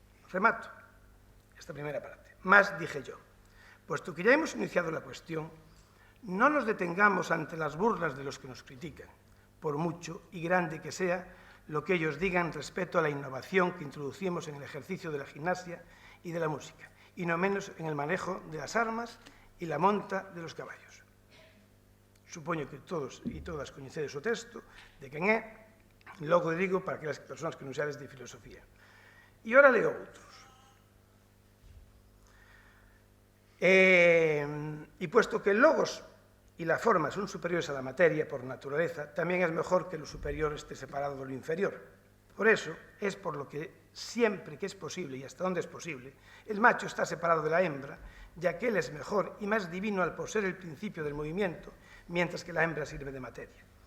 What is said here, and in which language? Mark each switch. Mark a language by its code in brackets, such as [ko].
[es] Remato esta primera parte. Más dije yo, puesto que ya hemos iniciado la cuestión, no nos detengamos ante las burlas de los que nos critican, por mucho y grande que sea lo que ellos digan respecto a la innovación que introducimos en el ejercicio de la gimnasia y de la música, y no menos en el manejo de las armas y la monta de los caballos. [gl] Supoño que todos e todas coñecedes o texto de quen é, logo digo para aquelas persoas que non sabes de filosofía. E ora leo outros. [es] Y puesto que el logos y la forma son superiores a la materia por naturaleza, también es mejor que lo superior esté separado de lo inferior. Por eso es por lo que siempre que es posible y hasta donde es posible, el macho está separado de la hembra, ya que él es mejor y más divino al poseer el principio del movimiento, mientras que la hembra sirve de materia.